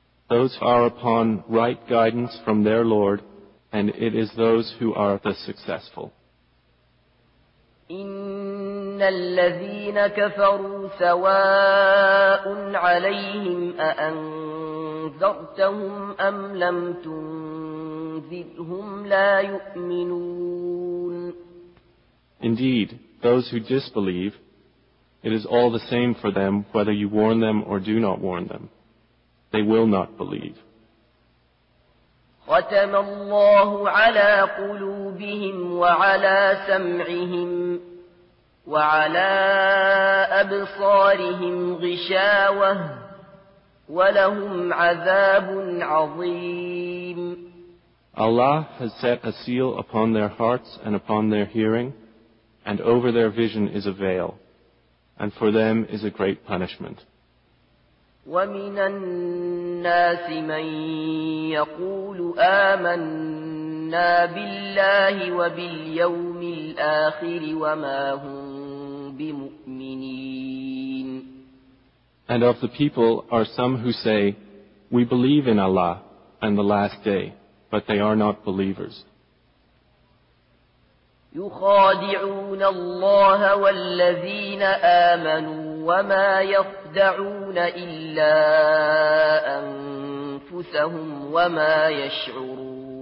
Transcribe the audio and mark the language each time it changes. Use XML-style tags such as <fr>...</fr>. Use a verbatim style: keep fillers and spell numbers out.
<en>Those are upon right guidance from their Lord, and it is those who are the successful.</en> <ar>إن الذين كفروا سواء عليهم أأنذرتهم أم لم تنذرهم لا يؤمنون</ar> <en>Indeed, those who disbelieve, it is all the same for them whether you warn them or do not warn them. They will not believe.</en> <ar>ختم الله على قلوبهم وعلى سمعهم وعلى أبصارهم غشاوة ولهم عذاب عظيم</ar> <en>Allah has set a seal upon their hearts and upon their hearing, and over their vision is a veil, and for them is a great punishment.</en> <ar>ومن الناس من يقول آمنا بالله وباليوم الآخر وما هم بمؤمنين</ar> <en>And of the people are some who say, we believe in Allah and the last day, but they are not believers.</en> <ar>يخادعون الله والذين آمنوا وما يخدعون إلا أنفسهم وما يشعرون</ar>